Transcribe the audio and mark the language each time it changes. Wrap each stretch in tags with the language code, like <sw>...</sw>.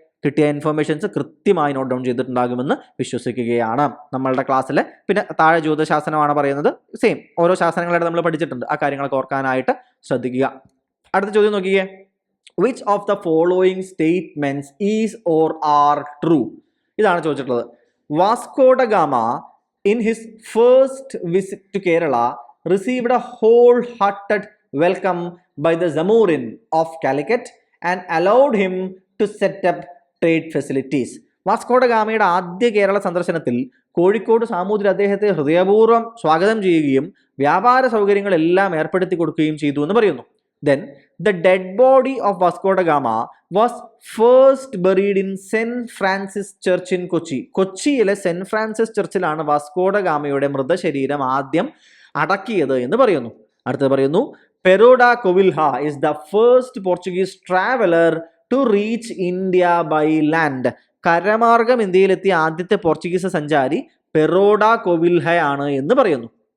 <ml>കിട്ടിയ ഇൻഫർമേഷൻസ് കൃത്യമായി note down ചെയ്തിട്ടുണ്ടാകുമെന്ന് വിശ്വസിക്കുകയാണ്. നമ്മളുടെ ക്ലാസ്സിൽ പിന്നെ താഴെ ജ്യോതിശാസനമാണ് പറയുന്നത്. സെയിം ഓരോ ശാസനങ്ങളായിട്ട് നമ്മൾ പഠിച്ചിട്ടുണ്ട്. ആ കാര്യങ്ങളൊക്കെ ഓർക്കാനായിട്ട് ശ്രദ്ധിക്കുക. അടുത്ത ചോദ്യം നോക്കിയേ.</ml> <en>Which of the following statements is or are true?</en> <ml>ഇതാണ് ചോദിച്ചിട്ടുള്ളത്.</ml> <en>Vasco da Gama in his first visit to Kerala received a wholehearted welcome by the Zamorin of Calicut and allowed him to set up trade facilities.</en> <ml>Vasco ഡ ഗാമയുടെ ആദ്യ കേരള സന്ദർശനത്തിൽ കോഴിക്കോട് സാമൂതിരി അദ്ദേഹത്തെ ഹൃദയപൂർവ്വം സ്വാഗതം ചെയ്യുകയും വ്യാപാര സൗകര്യങ്ങളെല്ലാം ഏർപ്പെടുത്തി കൊടുക്കുകയും ചെയ്തു എന്ന് പറയുന്നു.</ml> <en>Then the dead body of Vasco da Gama was first buried in St. Francis Church in Kochi.</en> <ml>കൊച്ചിയിലെ സെന്റ് ഫ്രാൻസിസ് ചർച്ചിലാണ് വാസ്കോ ഡ ഗാമയുടെ മൃതശരീരം ആദ്യം അടക്കിയത് എന്ന് പറയുന്നു. അടുത്തത് പറയുന്നു,</ml> <en>Pero da Covilha is the first Portuguese traveller to reach India by land.</en> <ml>കരമാർഗം ഇന്ത്യയിലെത്തിയ ആദ്യത്തെ പോർച്ചുഗീസ് സഞ്ചാരി പെരോഡ കൊവിൽഹയാണ് എന്ന് പറയുന്നു.</ml>